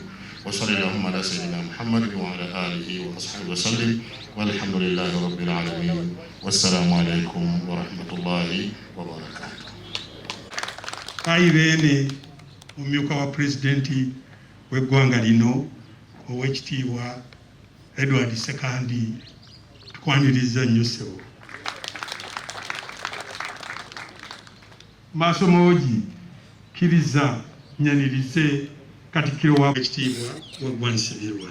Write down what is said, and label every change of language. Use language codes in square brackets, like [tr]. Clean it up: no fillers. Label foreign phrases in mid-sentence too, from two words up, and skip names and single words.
[ar] وصلى اللهم على سيدنا محمد وعلى آله وصحبه وسلم والحمد لله رب العالمين والسلام عليكم ورحمة الله وبركاته. [lg] Ayibene omumyuka wa pulezidenti w'eggwanga lino ow'ekitiibwa Edward Sekandi tukwaniriza nnyo ssebo. Maasomogi kkiriza nyanirize Katikkiro wa ekitiibwa Waggwa Nsibirwa.